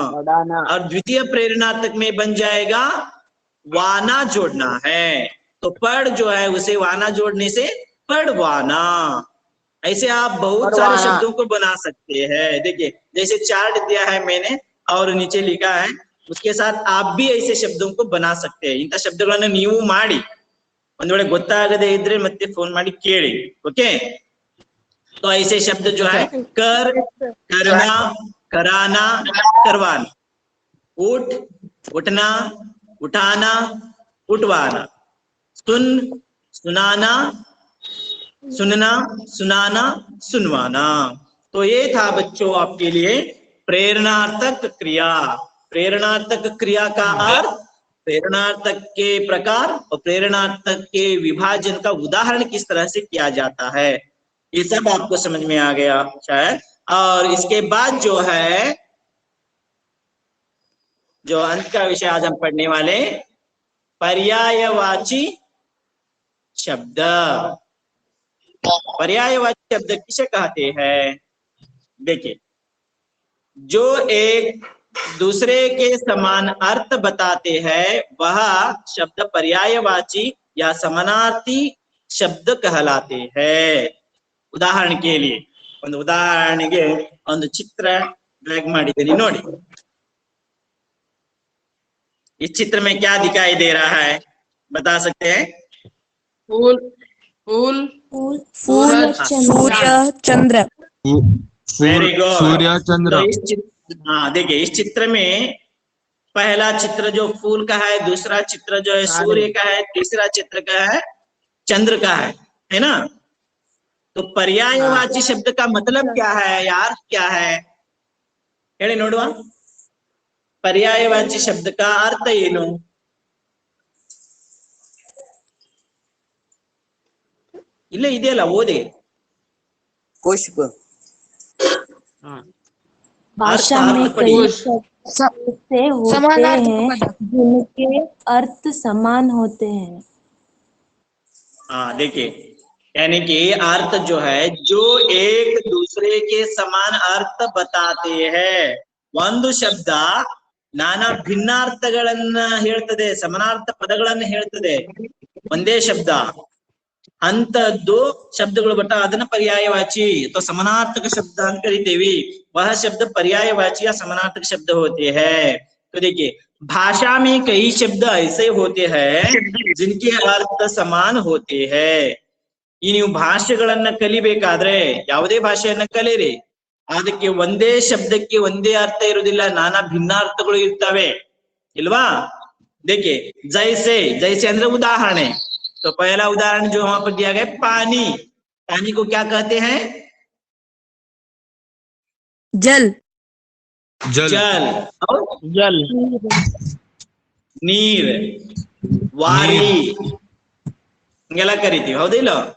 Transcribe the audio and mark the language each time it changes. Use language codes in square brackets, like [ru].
[hi] और द्वितीय प्रेरणार्थक में बन जाएगा वाना जोड़ना है, तो पढ़ जो है उसे वाना जोड़ने से पढ़वाना। ऐसे आप बहुत सारे शब्दों को बना सकते हैं। देखिए जैसे चार्ट दिया है मैंने और नीचे लिखा है, उसके साथ आप भी ऐसे शब्दों को बना सकते हैं। [kn] इंಥ ಶಬ್ದಗಳನ್ನು ನೀವು ಮಾಡಿ, ಒಂದ್ ವೇಳೆ ಗೊತ್ತಾಗದೇ ಇದ್ರೆ ಮತ್ತೆ ಫೋನ್ ಮಾಡಿ ಕೇಳಿ, ओके। [hi] तो ऐसे शब्द जो है कर, करना, कराना, करवाना, उठ, उठना, उठाना, उठवाना, सुन, सुनाना, सुनना, सुनाना, सुनवाना। तो ये था बच्चों आपके लिए प्रेरणार्थक क्रिया। प्रेरणार्थक क्रिया का अर्थ, प्रेरणार्थक के प्रकार और प्रेरणार्थक के विभाजन का उदाहरण किस तरह से किया जाता है, ये सब आपको समझ में आ गया शायद। और इसके बाद जो है, जो अंत का विषय आज हम पढ़ने वाले, पर्यायवाची शब्द। पर्यायवाची शब्द किसे कहते हैं? देखिए, जो एक दूसरे के समान अर्थ बताते हैं वह शब्द पर्यायवाची या समानार्थी शब्द कहलाते हैं। उदाहरण के लिए [kn] ಒಂದು ಉದಾಹರಣೆಗೆ ಒಂದು ಚಿತ್ರ ಡ್ರ್ಯಾಗ್ ಮಾಡಿದ್ದೀನಿ ನೋಡಿ। [hi] इस चित्र में क्या दिखाई दे रहा है, बता सकते हैं? फूल फूल फूल फूल सूर्य चंद्र। Very good. सूर्य चंद्र। तो इस चित्र, हाँ देखिए, इस चित्र में पहला चित्र जो फूल का है, दूसरा चित्र जो है सूर्य का है, तीसरा चित्र का है चंद्र का है ना? तो पर्यायवाची शब्द का मतलब क्या है यार, क्या है [kn] ಹೇಳಿ ನೋಡುವ? [hi] पर्यायवाची शब्द का अर्थ [kn] ಏನು? ಇಲ್ಲ ಇದೆಯಲ್ಲ, ಓದಿ। [hi] पुष्प भाषा अर्थ में पढ़िए। कई शब्द से होते हैं जिनके अर्थ समान होते हैं। हाँ देखिए, यानी कि अर्थ जो है, जो एक दूसरे के समान अर्थ बताते हैं। [kn] ಒಂದು ಶಬ್ದ ನಾನಾ ಭಿನ್ನಾರ್ಥಗಳನ್ನ ಹೇಳ್ತದೆ, ಸಮಾನಾರ್ಥ ಪದಗಳನ್ನ ಹೇಳ್ತದೆ, ಒಂದೇ ಶಬ್ದ ಅಂತದ್ದು ಶಬ್ದಗಳು ಬಟ್ ಅದನ್ನ [hi] पर्यायवाची तो समानार्थक शब्द [kn] ಅಂತ ಕರಿತೀವಿ। [hi] वह शब्द पर्यायवाची या समानार्थक शब्द होते हैं। तो देखिए, भाषा में कई शब्द ऐसे होते हैं जिनके अर्थ समान होते हैं। [kn] ಈ ನೀವು ಭಾಷೆಗಳನ್ನ ಕಲಿಬೇಕಾದ್ರೆ, ಯಾವುದೇ ಭಾಷೆಯನ್ನ ಕಲೀರಿ, ಅದಕ್ಕೆ ಒಂದೇ ಶಬ್ದಕ್ಕೆ ಒಂದೇ ಅರ್ಥ ಇರುವುದಿಲ್ಲ, ನಾನಾ ಭಿನ್ನಾರ್ಥಗಳು ಇರ್ತವೆ, ಇಲ್ವಾ? [hi] देखिए, जैसे जैसे ಅಂದ್ರೆ उदाहरण। तो पहला उदाहरण जो वहां पर दिया गया, पानी। पानी को क्या कहते हैं? जल। जल। और जल [kn] ನೀರ್, ವಾರಿ ಹಿಂಗೆಲ್ಲ ಕರಿತೀವಿ, ಹೌದಿಲ್ಲ?